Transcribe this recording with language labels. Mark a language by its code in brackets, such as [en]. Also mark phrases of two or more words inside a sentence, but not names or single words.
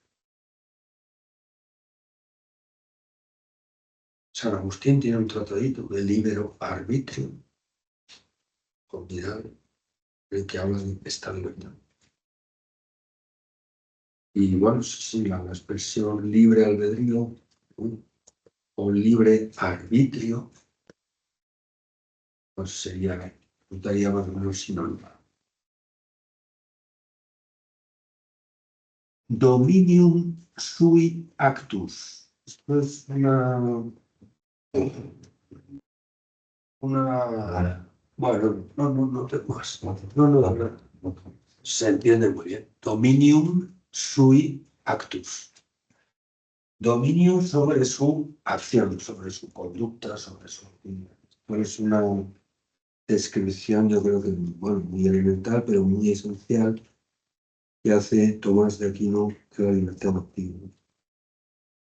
[es] San Agustín tiene un tratadito de libero arbitrio, formidable, en el que habla de esta libertad. Y bueno, sí, la expresión libre albedrío, ¿no? O libre arbitrio, pues resultaría más o menos sinónimo. [la] Dominium sui actus. [es] Esto es bueno, no tengo más. No. Se entiende muy bien. [la] Dominium sui actus. [es] Dominio sobre su acción, sobre su conducta, sobre su... Es una descripción, yo creo que bueno, muy elemental, pero muy esencial, que hace Tomás de Aquino de la libertad activa.